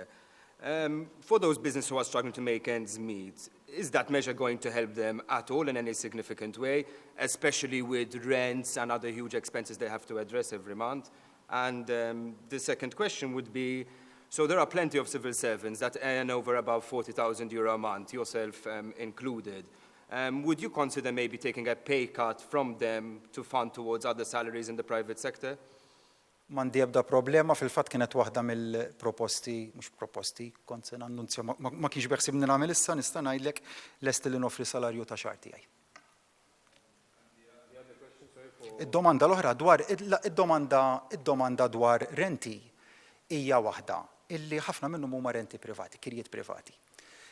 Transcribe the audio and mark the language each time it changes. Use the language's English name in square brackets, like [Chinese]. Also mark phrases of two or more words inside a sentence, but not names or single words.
[English] For those businesses who are struggling to make ends meet, is that measure going to help them at all in any significant way, especially with rents and other huge expenses they have to address every month? And the second question would be, so there are plenty of civil servants that earn over about €40,000 a month, yourself included. Would you consider maybe taking a pay cut from them to fund towards other salaries in the private sector? [Maltese] M'għandi ebda problema, fil-fatt kienet waħda mill-proposti, mhux proposti, kont se nannunzja ma kienx beħsibni nagħmel issa nista' ngħidlek lest li nofri salarju ta' xahar tiegħi. Id-domanda l-oħra dwar id-domanda dwar renti hija waħda illi ħafna minnhom huma renti privati, kirjiet privati.